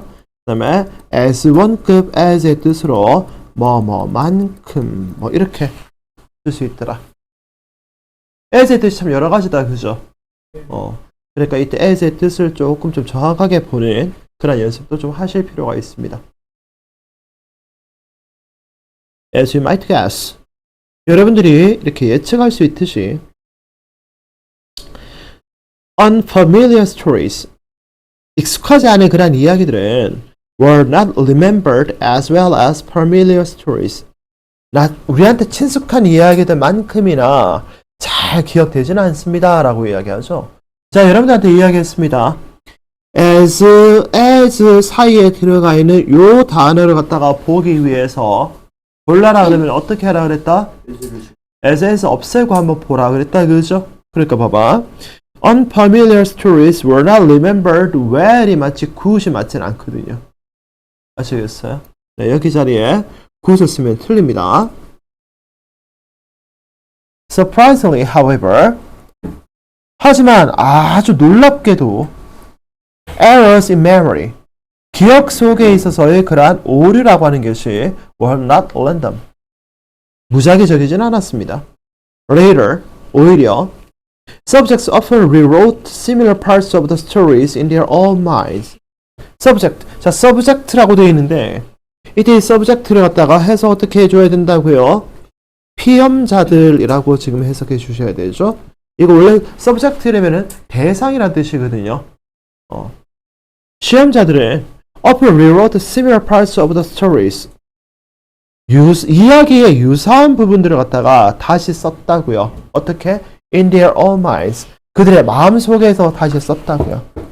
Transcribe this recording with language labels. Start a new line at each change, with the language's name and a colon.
Korean: 그 다음에 as 원급 as의 뜻으로 만큼 이렇게 쓸 수 있더라. as의 뜻이 참 여러 가지다, 그죠? 그러니까 이때 as의 뜻을 조금 좀 정확하게 보는 그런 연습도 좀 하실 필요가 있습니다.
English: As you might guess,
Korean: 여러분들이 이렇게 예측할 수 있듯이
English: unfamiliar stories,
Korean: 익숙하지 않은 그런 이야기들은
English: were not remembered as well as familiar stories.
Korean: 우리한테 친숙한 이야기들만큼이나 잘 기억되지는 않습니다 라고 이야기하죠. 자, 여러분들한테 이야기했습니다. as 사이에 들어가 있는 요 단어를 갖다가 보기 위해서 볼라라 그러면 어떻게 하라 그랬다? as에서 없애고 한번 보라 그랬다, 그죠? 그러니까 봐봐.
English: unfamiliar stories were not remembered well이
Korean: 마치 good이 맞진 않거든요. 아시겠어요? 네, 여기 자리에 good을 쓰면 틀립니다.
English: Surprisingly, however,
Korean: 하지만 아주 놀랍게도
English: errors in memory,
Korean: 기억 속에 있어서의 그러한 오류라고 하는 것이
English: were not random,
Korean: 무작위적이진 않았습니다.
English: Later,
Korean: 오히려
English: subjects often rewrote similar parts of the stories in their own minds.
Korean: subject, 자, subject라고 되어 있는데 이때 이 subject를 갖다가 해서 어떻게 해줘야 된다고요? 피험자들이라고 지금 해석해 주셔야 되죠. 이거 원래 subject라면은 대상이라는 뜻이거든요. 시험자들은
English: often rewrote similar parts of the stories.
Korean: 이야기의 유사한 부분들을 갖다가 다시 썼다고요. 어떻게?
English: In their own minds.
Korean: 그들의 마음 속에서 다시 썼다고요.